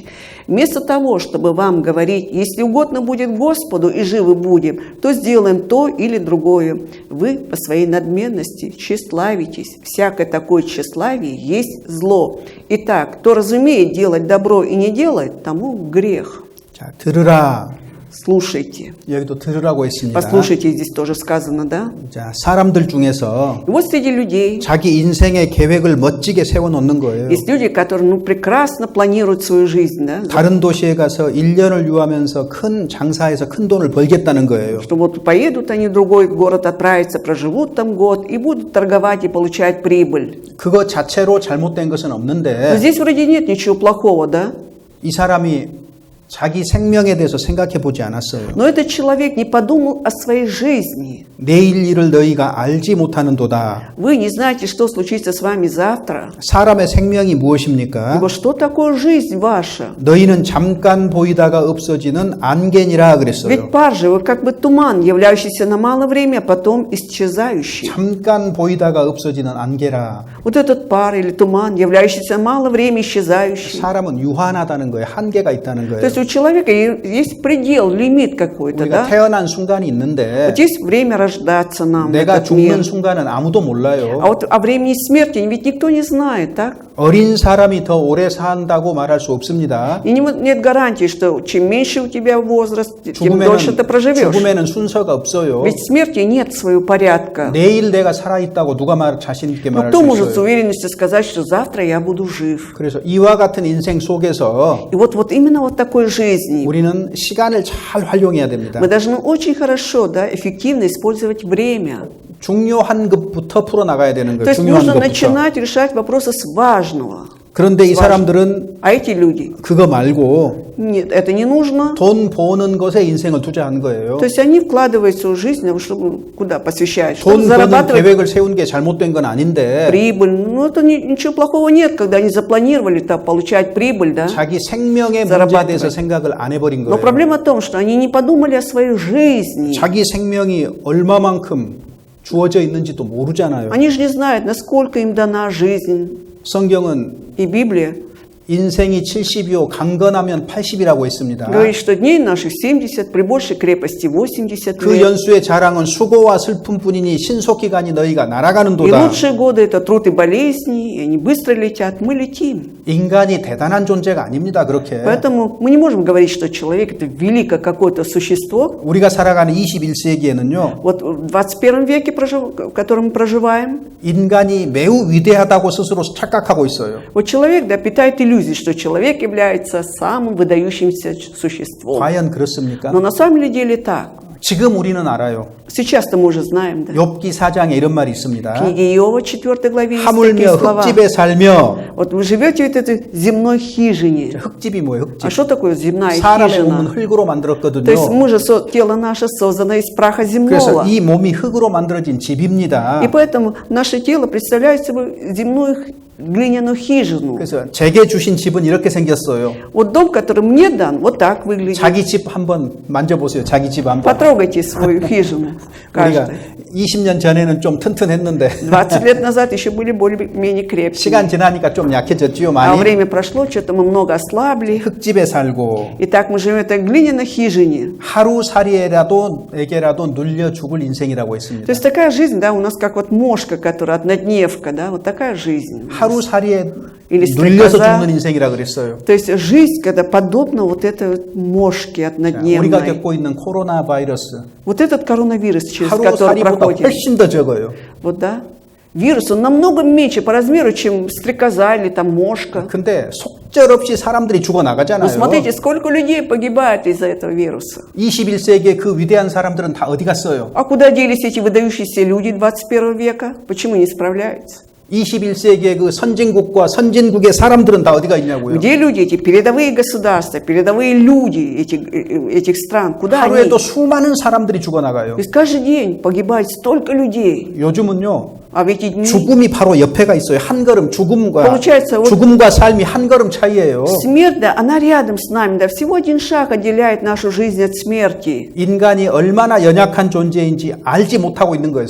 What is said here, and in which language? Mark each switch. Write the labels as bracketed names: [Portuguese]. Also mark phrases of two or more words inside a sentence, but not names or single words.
[Russian] Вместо того, чтобы вам говорить, если угодно будет Господу и живы будем, то сделаем то или другое. Вы по своей надменности тщеславитесь. Всякое такое тщеславие есть зло. Итак, кто разумеет делать добро и не делает, тому грех». [Korean] 자, 들으라. [Russian] Слушайте. [Korean] 여기도 들으라고 했습니다. [Russian] Послушайте, здесь тоже сказано, да? [Korean] 자, 사람들 중에서 [Russian] И вот среди людей [Korean] 자기 인생의 계획을 멋지게 세워 놓는 거예요. [Russian] есть люди, которые прекрасно планируют свою жизнь, да? [Korean] 다른 도시에 가서 1년을 유하면서 큰 장사해서 큰 돈을 벌겠다는 거예요. [Russian] Что вот поедут они в другой город, отправятся, проживут там год и будут торговать и получать прибыль. [Korean] 그거 자체로 잘못된 것은 [Russian] Но [Korean] 없는데 [Russian] здесь вроде нет ничего плохого, да? [Korean] 이 사람이 자기 생명에 대해서 생각해 보지 않았어요. [Russian] Но этот человек не подумал о своей жизни. [Korean] 내일 일을 너희가 알지 못하는도다. [Russian] Вы не знаете, что случится с вами завтра. [Korean] 사람의 생명이 무엇입니까? [Russian] Ибо что такое жизнь ваша? [Korean] 너희는 잠깐 보이다가 없어지는 안개니라 그랬어요. [Russian] Ведь пар же, вы как бы туман, являющийся на малое время, а потом исчезающий. [Korean] 잠깐 보이다가 없어지는 안개라. [Russian] Вот этот пар или туман, являющийся на малое время, исчезающий. [Korean] 사람은 유한하다는 거예요. 한계가 있다는 [Russian] То [Korean] 거예요. [Russian] есть у человека есть предел, лимит какой-то, [Korean] 우리가 [Russian] да? [Korean] 태어난 순간이 있는데 [Russian] Вот есть время рождаться нам в [Korean] 내가 [Russian] этот мир. [Korean] 죽는 순간은 아무도 몰라요. [Russian] А вот о времени смерти ведь никто не знает, так? [Korean] 어린 사람이 더 오래 산다고 말할 수 없습니다. [Russian] И нет гарантии, что чем меньше у тебя возраст, тем дольше ты проживешь. [Korean] 죽음에는 순서가 없어요. [Russian] Ведь в смерти нет своего порядка. [Korean] 내일 내가 살아있다고 누가 자신 있게 [Russian] Но [Korean] 말할 [Russian] кто [Korean] 수 [Russian] может с [Korean] 있어요. [Russian] уверенностью сказать, что завтра я буду жив? [Korean] 그래서 이와 같은 인생 속에서 [Russian] И вот именно вот такой жизни [Korean] 우리는 시간을 잘 활용해야 됩니다. [Russian] мы должны очень хорошо, да, эффективно использовать время. [Korean] 중요한 것부터 풀어나가야 되는 [Russian] То [Korean] 거예요. [Russian] есть [Korean] 중요한 [Russian] нужно [Korean] 것부터. [Russian] начинать решать вопросы с важного. [Korean] 그런데 이 사람들은 [Russian] А эти люди, [Korean] 그거 말고 [Russian] нет, это не нужно. [Korean] 돈 버는 것에 인생을 투자한 거예요. [Russian] То есть они вкладывают свою жизнь, чтобы куда посвящают, чтобы [Korean] 돈 버는 [Russian] зарабатывать [Korean] 계획을 세운 게 잘못된 건 아닌데 [Russian] прибыль. Ну, это ничего плохого нет, когда они запланировали там, получать прибыль, да. [Korean] 자기 생명의 문제에 [Russian] зарабатывать. [Korean] 대해서 생각을 안 해버린 [Russian] Но [Korean] 거예요. [Russian] проблема в том, что они не подумали о своей жизни. [Korean] 자기 생명이 얼마만큼 주어져 있는지도 모르잖아요. [Russian] Они же не знают, насколько им дана жизнь. [Korean] 성경은 [Russian] И Библия [Korean] 인생이 70이요 강건하면 80이라고 했습니다. [Russian] говорит, что дней наших 70, при большей крепости 80 [Korean] 그 [Russian] лет. [Korean] 연수의 자랑은 수고와 슬픔뿐이니 신속히가니 너희가 [Russian] И [Korean] 날아가는도다. [Russian] лучшие годы это труд и болезни, и они быстро летят, мы летим. [Korean] 인간이 대단한 존재가 아닙니다. 그렇게. [Russian] Поэтому мы не можем говорить, что человек это великое какое-то существо. [Korean] 우리가 살아가는 21세기에는요. [Russian] Вот в 21 веке, в котором мы проживаем, [Korean] 인간이 매우 위대하다고 스스로 착각하고 있어요. [Russian] вот человек, да, питает иллюзии, что человек является самым выдающимся существом. [Korean] 과연 그렇습니까? [Russian] Но на самом деле так. [Korean] 지금 우리는 알아요. [Russian] Сейчас-то мы уже знаем, да. [Korean] 욥기 4장에 이런 말이 [Russian] В [Korean] 있습니다. [Russian] книге Иова, 4 главе, есть такие [Korean] 하물며 [Russian] слова. [Korean] 흙집에 살며. [Russian] Вот вы живете в этой земной хижине. [Korean] 흙집이 뭐예요? [Russian] А [Korean] 흙집. [Russian] что такое земная [Korean] 사람의 몸은 [Russian] хижина? [Korean] 흙으로 만들었거든요. [Russian] То есть мы же, тело наше создано из праха [Korean] 그래서 [Russian] земного. [Korean] 이 몸이 흙으로 만들어진 집입니다. [Russian] И поэтому наше тело представляет собой земную глиняную хижину. [Korean] 그래서 제게 주신 집은 이렇게 생겼어요. [Russian] Вот дом, который мне дан, вот так выглядит. [Korean] 자기 집 한번 만져보세요. 자기 집 한번. [Russian] Потрогайте свою хижину. [Korean] 우리가 [Russian] Каждый. [Korean] 20년 전에는 좀 튼튼했는데 [Russian] 20 лет назад еще были более-менее крепкие. [Korean] 시간 지나니까 좀 약해졌지요 [Russian] А [Korean] 많이. [Russian] время прошло, что-то мы много ослабли. [Korean] 흙집에 살고 [Russian] И так мы живем в этой глиняной хижине. [Korean] 에게라도 눌려 죽을 인생이라고 [Russian] То [Korean] 했습니다. [Russian] есть такая жизнь, да, у нас как вот мошка, которая однодневка, да, вот такая жизнь. [Korean] 하루살이에 [Russian] Или [Korean] 눌려서 [Russian] стрекоза. [Korean] 죽는 인생이라 그랬어요. [Russian] То есть жизнь, когда подобна вот этой вот мошке [Korean] 우리가 [Russian] однодневной. [Korean] 겪고 있는 코로나 바이러스 [Russian] Вот этот коронавирус, через который [Korean] 하루살이보다 [Russian] проходит. [Korean] 훨씬 더 적어요. [Russian] Вот, да. Вирус, он намного меньше по размеру, чем стрекоза или там мошка. [Korean] 근데 속절없이 사람들이 죽어 [Russian] Но [Korean] 나가잖아요. [Russian] смотрите, сколько людей погибает из-за этого вируса. [Korean] 21세기의 그 위대한 사람들은 다 어디 갔어요? [Russian] А куда делись эти выдающиеся люди 21 века? Почему не справляются? [Korean] 21세기의 그 선진국과 선진국의 사람들은 다 어디가 있냐고요? [Russian] Где люди, эти передовые государства, передовые люди этих стран? Куда они? [Korean] 하루에도 수많은 사람들이 죽어 나가요. [Russian] То есть каждый день погибает столько людей. [Korean] 요즘은요. [Russian] А в эти дни [Korean] 죽음이 바로 옆에가 있어요. 한 걸음 [Russian] Получается, вот- [Korean] 죽음과 삶이 한 걸음 차이예요. [Russian] смерть, да, она рядом с нами, да, всего один шаг отделяет нашу жизнь от смерти. [Korean] 인간이 얼마나 연약한 존재인지 알지 못하고 있는 거예요,